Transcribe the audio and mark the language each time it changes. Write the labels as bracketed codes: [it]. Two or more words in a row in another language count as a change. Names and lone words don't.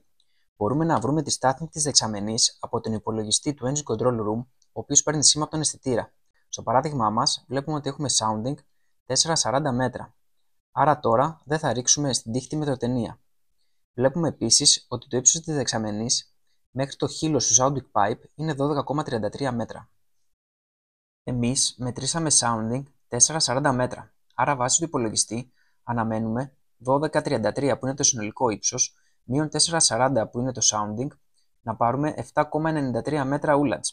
[el] Μπορούμε να βρούμε τη στάθμη της δεξαμενής από τον υπολογιστή του [en] Engine Control Room, [el] ο οποίος παίρνει σήμα από τον αισθητήρα. Στο παράδειγμά μας, βλέπουμε ότι έχουμε sounding 440 μέτρα. Άρα τώρα δεν θα ρίξουμε στην τύχη τη μετροτενία. Βλέπουμε επίσης ότι το ύψος της δεξαμενής μέχρι το χείλος του [en] sounding pipe [el] είναι 12,33 μέτρα. Εμείς μετρήσαμε sounding 440 μέτρα, άρα βάσει του υπολογιστή αναμένουμε 12,33 που είναι το συνολικό ύψος, μείον 4,40 που είναι το sounding, να πάρουμε 7,93 μέτρα ούλατζ.